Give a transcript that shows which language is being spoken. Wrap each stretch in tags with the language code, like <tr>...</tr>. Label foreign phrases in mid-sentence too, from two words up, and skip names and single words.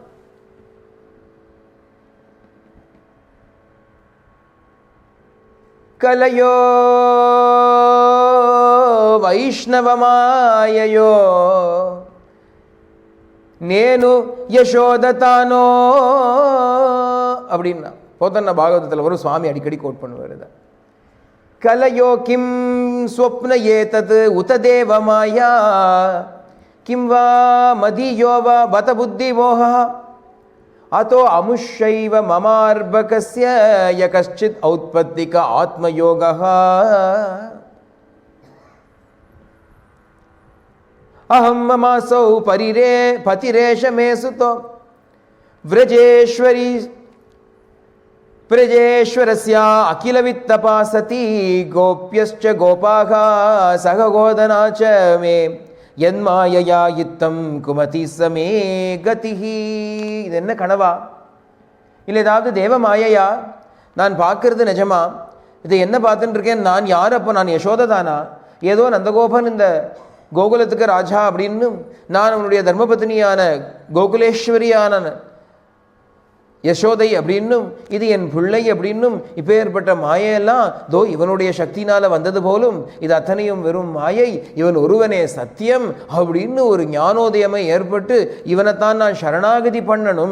<te>కలయో వైష్ణవమాయయో నేను యశోదదానో</te> <ta>அப்படின்னா போத்தன்ன பாகவதத்தில் வரும். சுவாமி அடிக்கடி கோட் பண்ணுவார்.</ta> <sa>कलयो किं स्वप्न एतत् उत देवमाया किं वा मदीयो वा बत बुद्धि मोहः अतो अमुष्यैव ममार्भकस्य यकश्चित् औत्पत्तिक आत्मयोगः अहं ममासौ पतिरेष मे सुतो व्रजेश्वरस्य अखिलवित्तपासति गोप्यश्च गोपाः सह गोदना च मे यन्मायया इत्तं कुमति समे गतिहि.</sa> <ta>இது என்ன கனவா இல்லை ஏதாவது தேவ மாயையா? நான் பார்க்கறது நிஜமா? இதை என்ன பார்த்துட்டு இருக்கேன்? நான் யார்? அப்போ நான் யசோதை தானா? ஏதோ நந்தகோபன் இந்த கோகுலத்துக்கு ராஜா அப்படின்னு, நான் அவனுடைய தர்மபத்னியான கோகுலேஸ்வரியான யசோதை அப்படின்னும், இது என் பிள்ளை அப்படின்னும், இப்போ ஏற்பட்ட மாயையெல்லாம் தோ இவனுடைய சக்தினால் வந்தது போலும், இது அத்தனையும் வெறும் மாயை, இவன் ஒருவனே சத்தியம் அப்படின்னு ஒரு ஞானோதயமை ஏற்பட்டு இவனைத்தான் நான் சரணாகதி பண்ணணும்.</ta>